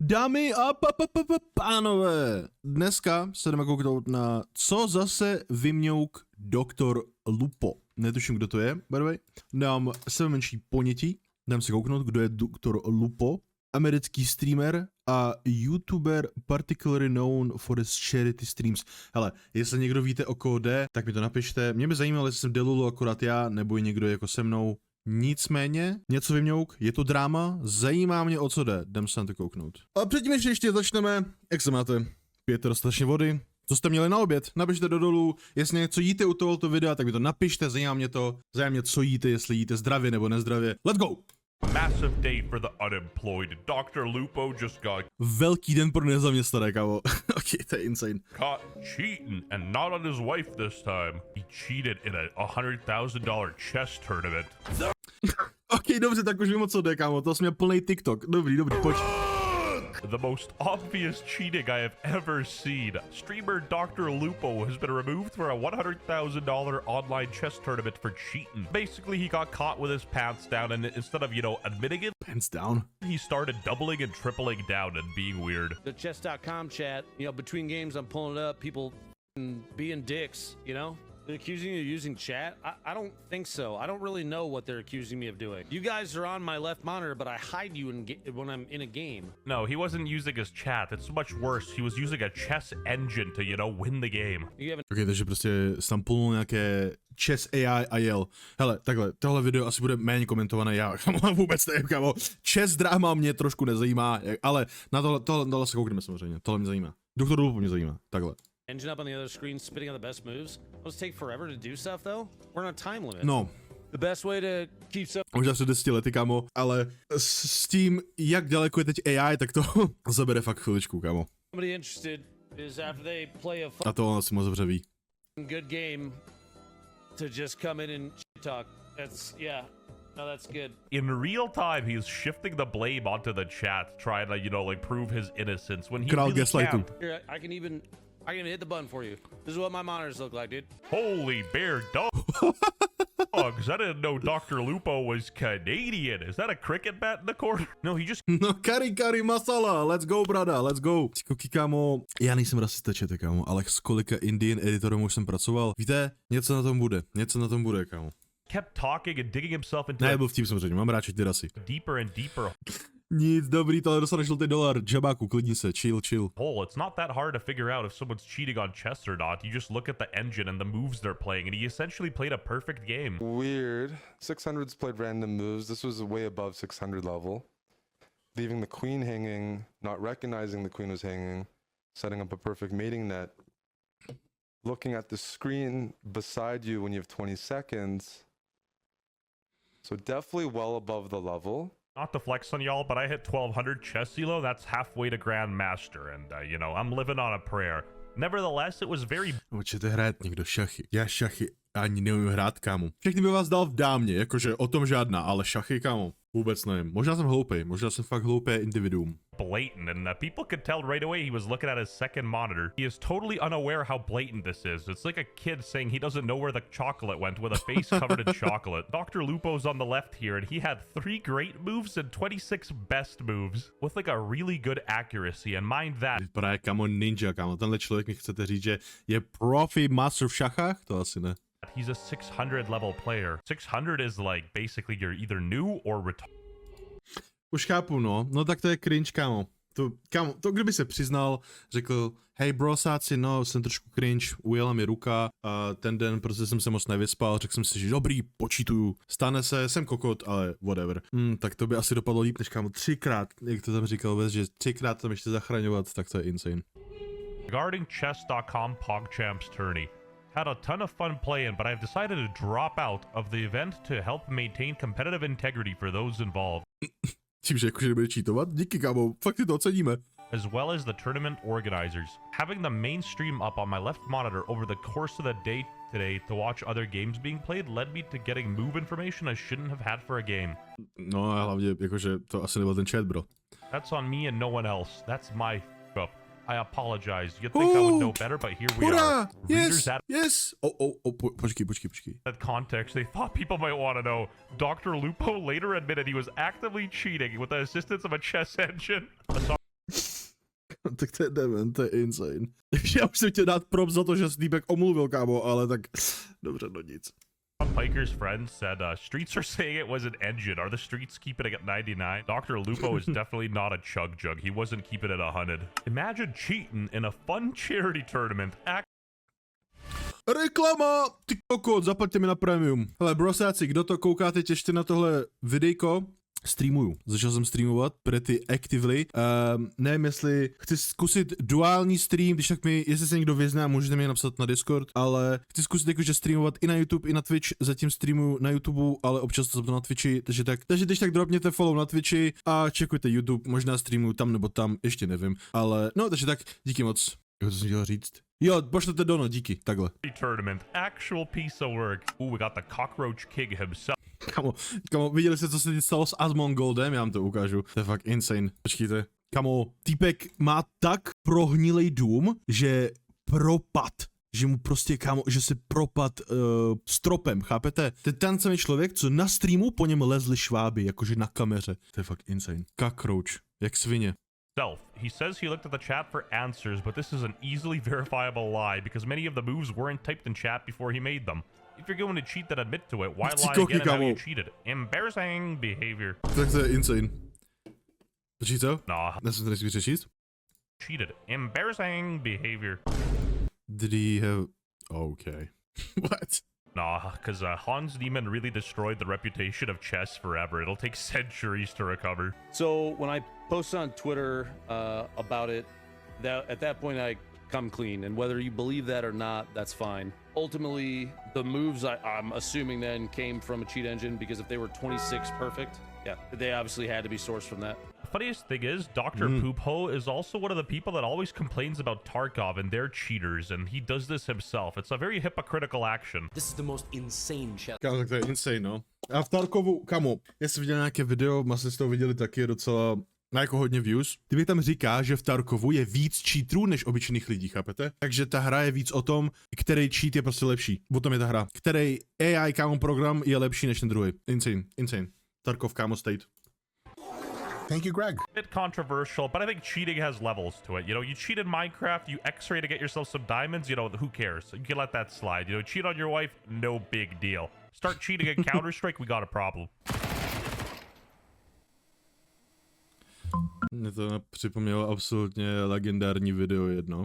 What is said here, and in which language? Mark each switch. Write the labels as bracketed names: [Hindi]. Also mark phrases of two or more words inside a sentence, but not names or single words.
[Czech] Dámy a pánové, dneska se jdeme kouknout na co zase vymňouk doktor Lupo. Netuším, kdo to je, [English] by the way. [Czech] Dám sebe menší ponětí, dám si kouknout, kdo je doktor Lupo. Americký streamer a YouTuber [English] particularly known for his charity streams. [Czech] Hele, jestli někdo víte, o koho jde, tak mi to napište. Mě by zajímalo, jestli jsem delulu akorát já, nebo i někdo jako se mnou. Nicméně, něco vymňouk, je to dráma, zajímá mě, o co jde, jdem se na to kouknout. A předtím, než ještě začneme, jak se máte? Pijete dostatečně vody? Co jste měli na oběd? Napište do dolů, jestli něco jíte u tohoto videa, tak mi to napište, zajímá mě, co jíte, jestli jíte zdravě nebo nezdravě. [English] Let's go! Massive day for the unemployed. Dr. Lupo just got [Czech] Velký den pro nezaměstnané, kámo. Ok, to je insane. [English] caught cheating, and not on his wife this time. He cheated in a $100,000 chess tournament. [Czech] Ok, dobře, tak už vím, o co jde, kámo, to jsem měl plný TikTok. Dobrý, pojď. [English] The most obvious cheating I have ever seen. Streamer Dr. Lupo has been removed for a $100,000 online chess tournament for cheating. Basically, he got caught with his pants down, and instead of, admitting it, Pants down. he started doubling and tripling down and being weird. The chess.com chat, between games I'm pulling it up, people being dicks, They're accusing you of using chat? I don't think so. I don't really know what they're accusing me of doing. You guys are on my left monitor, but I hide you when I'm in a game. No, he wasn't using his chat. It's much worse. He was using a chess engine to, win the game. [Czech] Ok, takže prostě tam plnul nějaké [English] chess AI [Czech] a jel. Hele, takhle, tohle video asi bude méně komentované, já vůbec nevím, kámo. [English] Chess drama [Czech] mě trošku nezajímá, ale na tohle se koukneme samozřejmě, tohle mě zajímá. Doktor Lupo mě zajímá, takhle. [English] Engine up on the other screen, spitting out the best moves. It'll take forever to do stuff, though. We're on a time limit. No. The best way to keep stuff. [Czech] Možná před 10 lety, kámo, ale s tím, jak daleko je teď AI, tak to zabere fakt chviličku, kámo. [English] Somebody interested is after they play a [Czech] A to on asi moc dobře ví. [English] good game to just come in and shit talk. That's good. In real time, he's shifting the blame onto the chat, trying to, prove his innocence when he [Czech] Král [English] really [Czech] gaslightu. [English] can't. Here, I can even hit the button for you. This is what my monitors look like, dude. Holy bear dogs. I didn't know Dr. Lupo was Canadian. Is that a cricket bat in the corner? No, he just... No, [Hindi] kari masala, [English] let's go, brada, let's go. [Czech] Koukej, kámo, já nejsem rasista, čete, kámo, ale s kolika Indian editorem už jsem pracoval. Víte, něco na tom bude, kámo. [English] kept talking and digging himself into [Czech] Ne, byl vtip samozřejmě, mám rád ty rasy. [English] deeper and deeper [Czech] Nic, dobrý, tohle dostaneš žlutý dolar, džabáku, klidni se, [English] chill. hole. It's not that hard to figure out if someone's cheating on chess or not. You just look at the engine and the moves they're playing, and he essentially played a perfect game. Weird. 600s played random moves. This was way above 600 level. Leaving the queen hanging, not recognizing the queen was hanging, setting up a perfect mating net. Looking at the screen beside you when you have 20 seconds. So definitely well above the level. Not to flex on y'all, but I hit 1200 chess elo. That's halfway to Grandmaster, and I'm living on a prayer. Nevertheless, it was very... [Czech] Můžete hrát někdo šachy. Já šachy ani neumím hrát, kámo. Všechny by vás dal v dámě, jakože o tom žádná, ale šachy, kámo, vůbec nevím. Možná jsem hloupej, možná jsem fakt hloupé individuum. [English] blatant, and people could tell right away he was looking at his second monitor. He is totally unaware how blatant this is. It's like a kid saying he doesn't know where the chocolate went with a face covered in chocolate. Dr. Lupo's on the left here, and he had 3 great moves and 26 best moves with a really good accuracy, and mind that. [Czech] Vypadá kámo ninja, kámo. Tenhle člověk mi chcete říct, že je profi master v šachách? To asi ne. [English] He's a 600 level player. 600 is basically you're either new or retired. [Czech] Už chápu, no. No tak to je cringe, kámo. To kdyby se přiznal, řekl, hej brosáci, no, jsem trošku cringe, ujela mi ruka a ten den prostě jsem se moc nevyspal, řekl jsem si, že dobrý, počítuju, stane se, jsem kokot, ale whatever. Tak to by asi dopadlo líp, než kámo 3krát, jak to tam říkal vůbec, že 3krát tam ještě zachraňovat, tak to je insane. [English] Regarding chess.com PogChamps tourney. Had a ton of fun playing, but I've decided to drop out of the event to help maintain competitive integrity for those involved. [Czech] Tím, že jakože nebude cheatovat? Díky, kámo, fakt si to oceníme. [English] As well as the tournament organizers. Having the main stream up on my left monitor over the course of the day today to watch other games being played led me to getting move information I shouldn't have had for a game. [Czech] No a hlavně, jakože to asi nebyl ten chat, bro. [English] That's on me and no one else. That's my f*** up. I apologize. You'd think I would know better, but here we are. Yes, yes. Počkej. That context, they thought people might want to know. Dr. Lupo later admitted he was actively cheating with the assistance of a chess engine. [Czech] Tak to je dement, to je insane. Já už jsem chtěl dát prop za to, že se týpek omluvil, kámo, ale tak dobře, no nic. [English] Piker's friend said, streets are saying it was an engine. Are the streets keeping it at 99? Dr. Lupo is definitely not a chug jug. He wasn't keeping it 100. Imagine cheating in a fun charity tournament. [Czech] Reklama! Ty kokot, zaplaťte mi na premium. Hele, brosáci, kdo to koukáte, těšte na tohle videjko. Streamuju. Začal jsem streamovat [English] pretty actively. [Czech] Nevím, jestli chci zkusit duální stream, když tak mi, jestli se někdo vyzná, můžete mi napsat na Discord, ale chci zkusit jakože streamovat i na YouTube, i na Twitch. Zatím streamuju na YouTube, ale občas to zapnu na Twitchi, takže když tak dropněte follow na Twitchi a čekujte YouTube, možná streamuju tam nebo tam, ještě nevím, ale no, takže tak, díky moc. Co jsem chtěl říct? Jo, pošlete dono, díky, takhle. [English] Tournament, actual piece of work. Ooh, we got the cockroach king himself. [Czech] Kamo, viděli jste, co se teď stalo s Asmongoldem? Já vám to ukážu. To je fakt insane. Počkejte. Kamo, týpek má tak prohnilej dům, že propad. Že mu prostě, kámo, že se propad stropem, chápete? To je ten samý člověk, co na streamu po něm lezli šváby, jakože na kameře. To je fakt insane. Cockroach, jak svině. [English] He says he looked at the chat for answers, but this is an easily verifiable lie because many of the moves weren't typed in chat before he made them. If you're going to cheat, then admit to it. Why lie again and how you cheated? Embarrassing behavior. [Czech] Tak to je insane. Počkej, co? [English] Nah. [Czech] Nesmím to nesmí přečíst? [English] Cheated. Embarrassing behavior. Did he have... Okay. What? Nah, because Hans Niemann really destroyed the reputation of chess forever. It'll take centuries to recover. So when I posted on Twitter about it, at that point I come clean, and whether you believe that or not, that's fine. Ultimately, the moves I'm assuming then came from a cheat engine, because if they were 26 perfect, yeah, they obviously had to be sourced from that. The funniest thing is, Dr. Poopho is also one of the people that always complains about Tarkov and their cheaters, and he does this himself. It's a very hypocritical action. This is the most insane chess. [Czech] Kámo, tak to je insane, no. A v Tarkovu, kamo, já jsem viděl nějaké video, vlastně jste to viděli taky, docela, má jako hodně views. Kdybych tam říká, že v Tarkovu je víc cheaterů než obyčejných lidí, chápete? Takže ta hra je víc o tom, který cheat je prostě lepší. O tom je ta hra. Který AI, kámo, program je lepší než ten druhý. Insane, insane. Tarkov, kámo, [English] state. Thank you, Greg. A bit controversial, but I think cheating has levels to it. You know, you cheat in Minecraft, you X-ray to get yourself some diamonds, you know, who cares? You can let that slide. You know, cheat on your wife, no big deal. Start cheating in Counter-Strike, we got a problem. [Czech] Mě to připomnělo absolutně legendární video jedno.